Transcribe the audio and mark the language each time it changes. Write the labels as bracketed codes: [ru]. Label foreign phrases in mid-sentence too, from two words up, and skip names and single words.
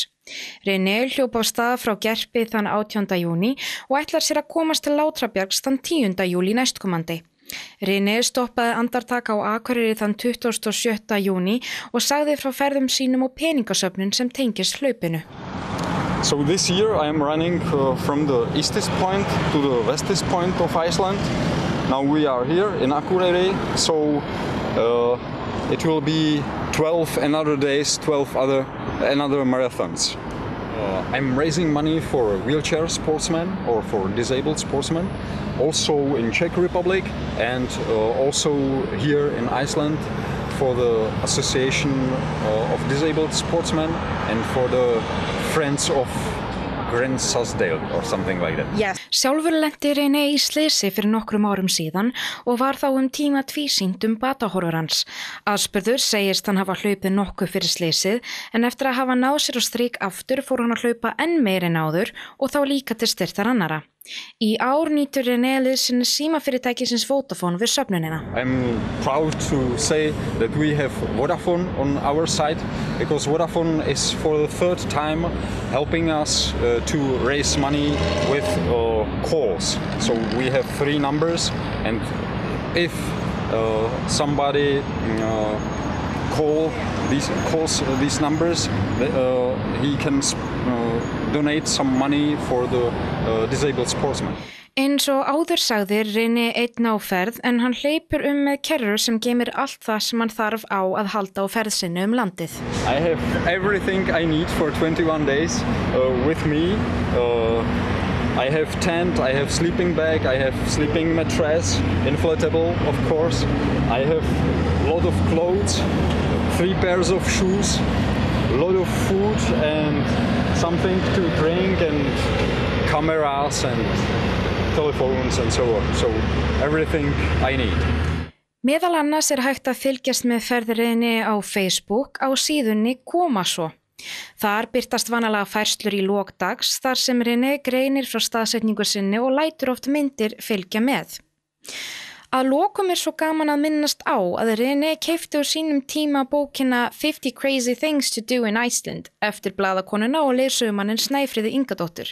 [is] René hljóp á stað frá Gerpi þann 18. júní og ætlar sér að komast til Látrabjargs þann 10. júlí næstkomandi. René stoppaði andartak á Akureyri þann 27. júní og sagði frá ferðum sínum og peningasöfnun sem tengist hlaupinu. [en] So this year I am running from the eastest point to the westest point of Iceland. Now we are here in Akureyri, so it will be 12 another days, 12 another marathons. I'm raising money for wheelchair sportsmen or for disabled sportsmen, also in Czech Republic and also here in Iceland for the Association of Disabled Sportsmen and for the Friends of Grensárdal or something like that. Yes. [is] Sjálfur lenti René í slysi fyrir nokkrum árum síðan og var þá tíma tvísýnt batahorfur hans. Aðspurður segist hann hafa hlaupið nokkuð fyrir slysið en eftir að hafa náð sér á strik aftur fór hann að hlaupa enn meir en áður og þá líka til styrktar annara. Í ár nýtur René liðsins símafyrirtækisins Vodafone við söfnunina. [en] I'm proud to say that we have Vodafone on our side because Vodafone is for the third time helping us to raise money with calls. So we have 3 numbers and if somebody calls these numbers, he can donate some money for the disabled sportsmen. [is] Eins og áður sagði René einn á ferð en hann hleypur með kerru sem geymir allt það sem hann þarf á að halda á ferð sinni landið. [en] I have everything I need for 21 days with me. I have tent, I have sleeping bag, I have sleeping mattress, inflatable of course. I have a lot of clothes, 3 pairs of shoes, a lot of food and something to drink and cameras and telephones and so on. So everything I need. [is] Meðal annars hægt að fylgjast með ferð René á Facebook á síðunni Koma svo. Þar birtast vanalega færslur í lok dags þar sem René greinir frá staðsetningu sinni og lætur oft myndir fylgja með. Að lokum svo gaman að minnast á að René keypti á sínum tíma bókina 50 Crazy Things to Do in Iceland eftir blaðakonuna og leiðsögumanninn Snæfríði Ingadóttur.